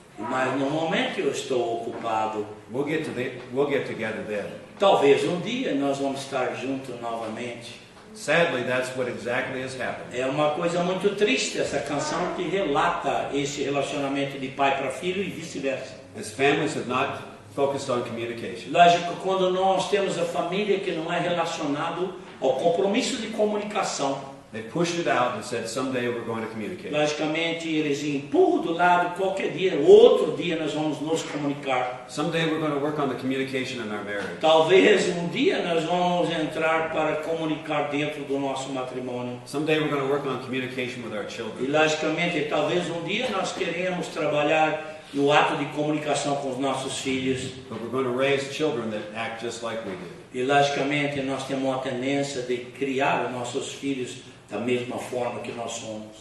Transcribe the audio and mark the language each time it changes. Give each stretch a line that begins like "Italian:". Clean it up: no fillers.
Portuguese: Mas no momento eu estou ocupado.
English: We'll get together then.
Portuguese: Talvez um dia nós vamos estar juntos novamente.
English: Sadly, that's what exactly has happened.
Portuguese: É uma coisa muito triste essa canção que relata esse relacionamento de pai para filho e vice-versa.
English: As families have not focused on communication.
Portuguese: Lógico, quando nós temos a família que não é relacionado ao compromisso de comunicação,
English: They pushed it out and said, someday we're going to communicate.
Portuguese: logicamente eles empurram do lado, qualquer dia, outro dia nós vamos nos comunicar.
English: Someday we're going to work on the communication in our marriage.
Portuguese: Talvez um dia nós vamos entrar para comunicar dentro do nosso matrimônio.
English: Someday we're going to work on communication with our
Portuguese: E
English: children.
Portuguese: logicamente, talvez um dia nós queremos trabalhar no ato de comunicação com os nossos filhos.
English: But we're going to raise children that act just like we do.
Portuguese: E logicamente nós temos uma tendência de criar os nossos filhos da mesma forma que nós somos.